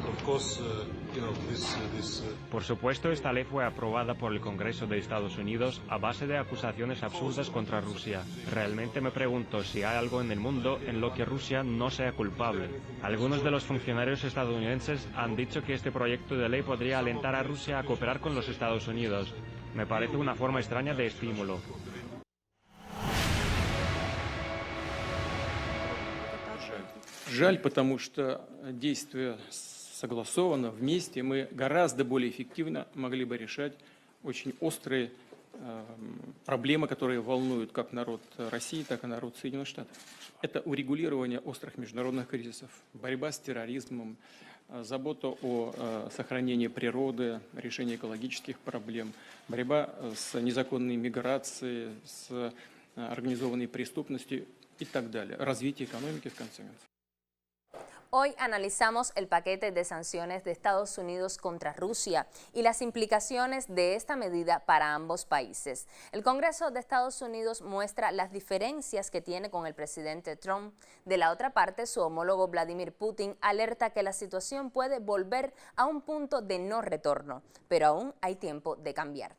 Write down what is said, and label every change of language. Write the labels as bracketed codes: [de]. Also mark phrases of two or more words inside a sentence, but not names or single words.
[es] Por supuesto, esta ley fue aprobada por el Congreso de Estados Unidos a base de acusaciones absurdas contra Rusia. Realmente me pregunto si hay algo en el mundo en lo que Rusia no sea culpable. Algunos de los funcionarios estadounidenses han dicho que este proyecto de ley podría alentar a Rusia a cooperar con los Estados Unidos. Me parece una forma extraña de estímulo. [ru] Жаль, потому что действия согласованно, вместе мы гораздо более эффективно могли бы решать очень острые проблемы, которые волнуют как народ России, так и народ Соединенных Штатов. Это урегулирование острых международных кризисов, борьба с терроризмом, забота о сохранении природы, решение экологических проблем, борьба с незаконной миграцией, с организованной преступностью и так далее, развитие экономики в конце концов. [es] Hoy analizamos el paquete de sanciones de Estados Unidos contra Rusia y las implicaciones de esta medida para ambos países. El Congreso de Estados Unidos muestra las diferencias que tiene con el presidente Trump. De la otra parte, su homólogo Vladimir Putin alerta que la situación puede volver a un punto de no retorno, pero aún hay tiempo de cambiar.